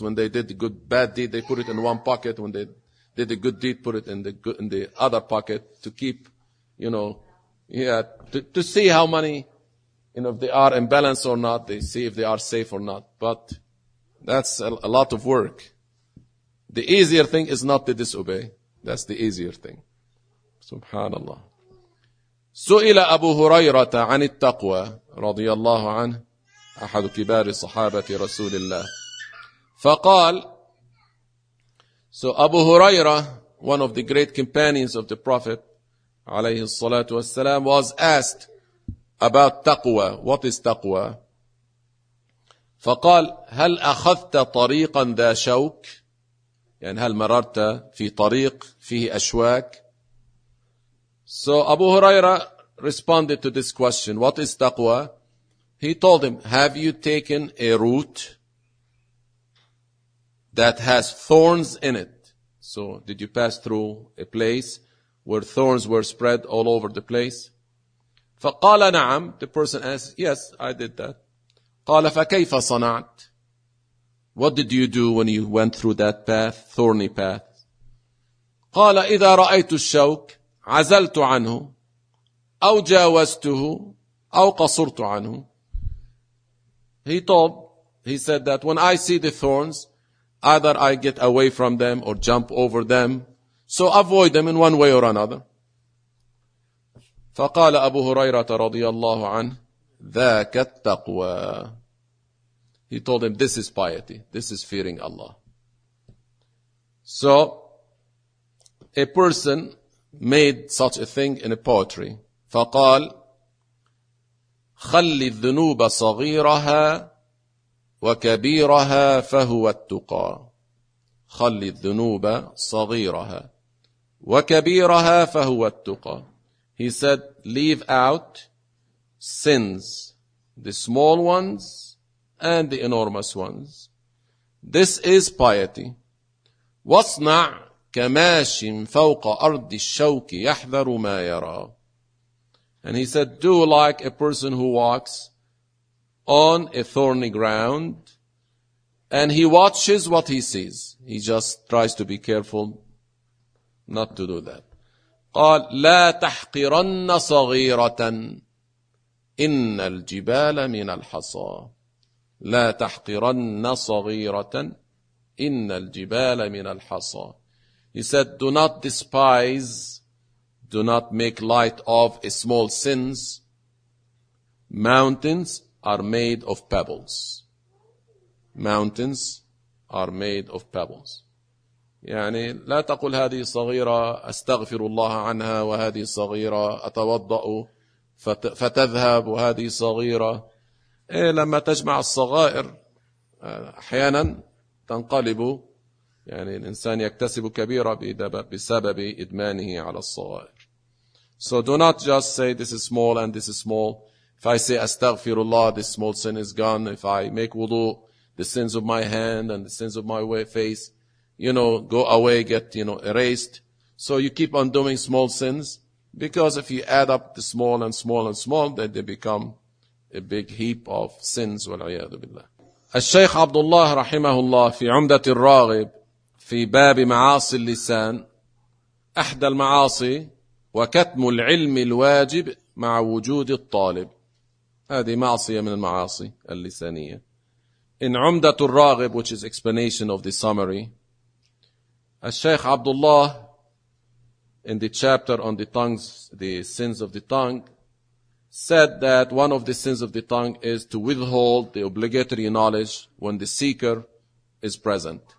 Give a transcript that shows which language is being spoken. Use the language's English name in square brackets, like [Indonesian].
[English] When they did the good, bad deed, they put it in one pocket. When they did the good deed, put it in the other pocket to keep, to see how many, if they are in balance or not, they see if they are safe or not. But that's a lot of work. The easier thing is not to disobey. That's the easier thing. Subhanallah. [Arabic] سئل أبو هريرة عن التقوى رضي الله عنه أحد كبار صحابة رسول الله فقال. [English] So Abu Huraira, one of the great companions of the Prophet [Arabic] عليه الصلاة والسلام, [English] was asked about تقوى. What is تقوى? [Arabic] فقال هل أخذت طريقا ذا شوك؟ يعني هل مررت في طريق فيه أشواك؟ [English] So Abu Huraira responded to this question, what is taqwa? He told him, have you taken a route that has thorns in it? So did you pass through a place where thorns were spread all over the place? [Arabic] فقال نعم. [English] The person asked, yes, I did that. [Arabic] قال فكيف صنعت? [English] What did you do when you went through that path, thorny path? [Arabic] قال إذا رأيت الشوك عزلت عنه. أو جاوزته أو قصرت عنه. [English] He told, he said that when I see the thorns, either I get away from them or jump over them. So avoid them in one way or another. [Arabic] فقال أبو هريرة رضي الله عنه ذاك التقوى. [English] He told him, this is piety. This is fearing Allah. So, a person made such a thing in a poetry. [Arabic] فقال خلي الذنوب صغيرها وكبيرها فهو التقى. خلي الذنوب صغيرها وكبيرها فهو التقى. [English] He said, leave out sins, the small ones and the enormous ones. This is piety. [Arabic] واصنع كماش فوق أرض الشوك يحذر ما يرى. [English] And he said, do like a person who walks on a thorny ground and he watches what he sees. He just tries to be careful not to do that. [Arabic] قال لا تحقرن صغيرة إن الجبال من الحصى. لا تحقرن صغيرة إن الجبال من الحصى. [English] He said, do not despise, do not make light of a small sins. Mountains are made of pebbles. Mountains are made of pebbles. [Arabic] يعني لا تقول هذه صغيرة أستغفر الله عنها وهذه صغيرة أتوضأ فتذهب وهذه صغيرة. إيه لما تجمع الصغائر أحيانا تنقلب, يعني الإنسان يكتسب كبيرة بسبب إدمانه على الصغائر. [English] So do not just say this is small and this is small. If I say astaghfirullah, this small sin is gone. If I make wudu, the sins of my hand and the sins of my face, you know, go away, get, you know, erased. So you keep on doing small sins, because if you add up the small and small and small, then they become a big heap of sins. [Arabic] والعياذ بالله. الشيخ عبد الله رحمه الله في عمدة الراغب في باب معاصي اللسان, أحد المعاصي وكتم العلم الواجب مع وجود الطالب. هذه معصية من المعاصي اللسانية. [English] إن عمدة الراغب, which is explanation of the summary, الشيخ عبد الله in the chapter on the tongues, the sins of the tongue, said that one of the sins of the tongue is to withhold the obligatory knowledge when the seeker is present.